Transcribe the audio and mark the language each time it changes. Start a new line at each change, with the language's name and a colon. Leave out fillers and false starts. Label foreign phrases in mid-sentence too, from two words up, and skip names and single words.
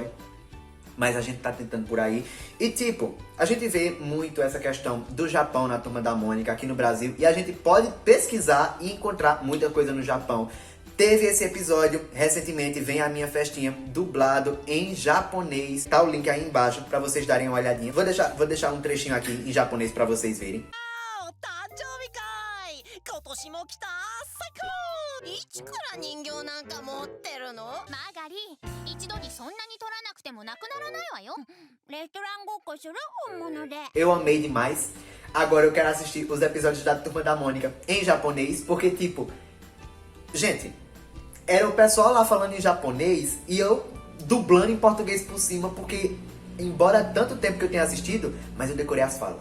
Portuguese: Mas a gente tá tentando por aí. E tipo, a gente vê muito essa questão do Japão na Turma da Mônica aqui no Brasil. E a gente pode pesquisar e encontrar muita coisa no Japão. Teve esse episódio recentemente, Vem a Minha Festinha, dublado em japonês. Tá o link aí embaixo pra vocês darem uma olhadinha. Vou deixar um trechinho aqui em japonês pra vocês verem.
Japanese: 今年も来た最高いつから人形なんか持ってるのマーガリー一度にそんなに取らなくてもなくならないわよレストランごっこする本物で
Portuguese: Eu amei demais. Agora eu quero assistir os episódios da Turma da Mônica em japonês, porque tipo... Gente, era o pessoal lá falando em japonês e eu dublando em português por cima, porque... Embora tanto tempo que eu tenha assistido, mas eu decorei as falas.